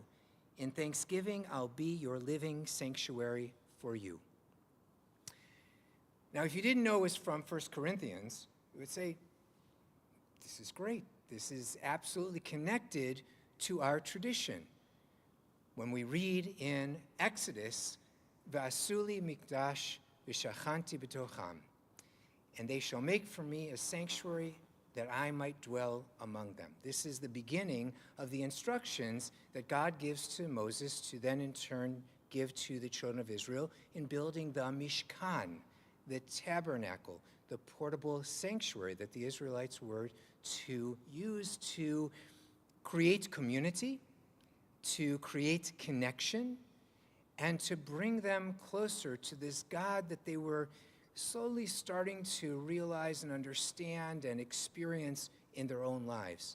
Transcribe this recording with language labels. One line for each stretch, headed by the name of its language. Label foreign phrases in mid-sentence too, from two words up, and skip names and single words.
English: In thanksgiving, I'll be your living sanctuary for you. Now, if you didn't know it was from 1 Corinthians, you would say, this is great. This is absolutely connected to our tradition. When we read in Exodus,
Hebrew: ועשו לי מקדש ושכנתי בתוכם,
English: and they shall make for me a sanctuary that I might dwell among them. This is the beginning of the instructions that God gives to Moses to then in turn give to the children of Israel in building the Mishkan, the tabernacle, the portable sanctuary that the Israelites were to use to create community, to create connection, and to bring them closer to this God that they were slowly starting to realize and understand and experience in their own lives.